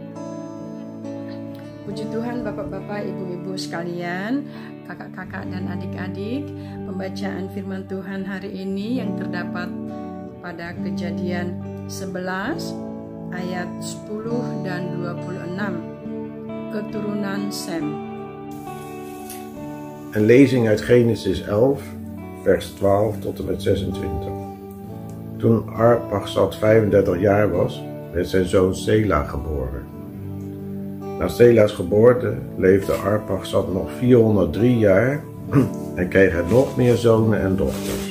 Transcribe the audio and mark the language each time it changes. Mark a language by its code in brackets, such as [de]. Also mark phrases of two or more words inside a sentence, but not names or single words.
[id] Puji Tuhan Bapak-bapak, Ibu-ibu sekalian, kakak-kakak dan adik-adik. Pembacaan firman Tuhan hari ini yang terdapat pada Kejadian 11 ayat 10 dan 26, keturunan Sem. [nl] Een lezing uit Genesis 11, vers 12 tot en met 26. Toen Arpachsad 35 jaar was, werd zijn zoon Sela geboren. Na Sela's geboorte leefde Arpachsad nog 403 jaar en kreeg hij nog meer zonen en dochters.